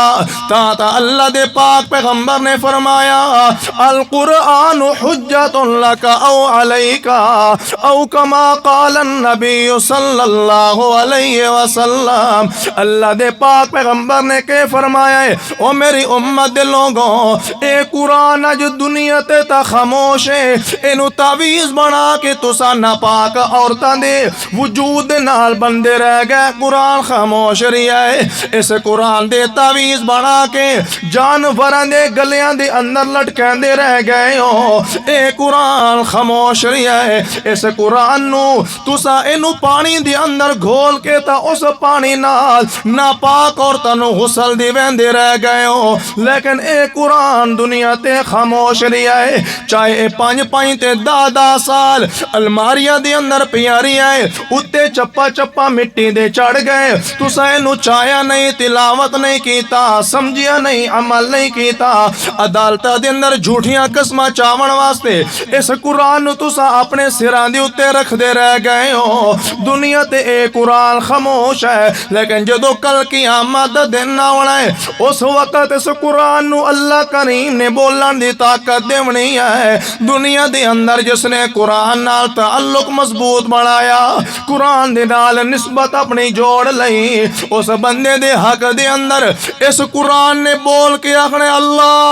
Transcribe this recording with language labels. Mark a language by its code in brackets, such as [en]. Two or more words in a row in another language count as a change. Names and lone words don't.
[pa] تا اللہ دے پاک پیغمبر نے فرمایا [ar] القرآن حجت لک او علیک او کما قال النبی صلی اللہ علیہ وسلم۔ [pa] اللہ دے پاک پیغمبر نے کہ فرمایا ہے او میری امت دے لوگوں، اے قرآن اج دنیا تے تا خاموش ہے، اینو تعویذ بنا کے تسا ناپاک عورتاں دے وجود نال بندے رہ گئے، قرآن خاموش رہیا ہے۔ اس قرآن دے تعویذ بنا کے جانوراں دے گلیاں دے اندر لٹکاندے رہ گئے ہو، اے قرآن خاموش رہیا ہے۔ اس قرآن نو تسا اینو پانی دے اندر گھول کے تا اس پانی نال ناپاک عورتاں نو غسل دی ویندے رہ گئے ہو، لیکن اے قرآن دنیا تے خاموش رہیا ہے۔ چاہے اے 5 تے 10 سال الماریاں دے اندر پیاری ہے، اتے چپل چپا چپا مٹی دے چڑھ گئے تسا اینو چایا نہیں تلاوت نہیں کیتا سمجھیا نہیں عمل نہیں کیتا عدالتاں دے اندر جھوٹیاں قسماں چاون واسطے اس قرآن نو تسا اپنے سراں دے اتے رکھدے رہ گئے ہو دنیا تے اے قرآن خاموش ہے لیکن جدوں کل قیامت دا دن آؤنا ہے اس وقت اس قرآن نو اللہ کریم نے بولن دی طاقت دیونی ہے دنیا دے اندر جس نے قرآن نال تعلق مضبوط بنایا قرآن دے نال نسبت اپنی جوڑ لئی اس بندے دے حق دے اندر اس قرآن نے بول کے آکھنے اللہ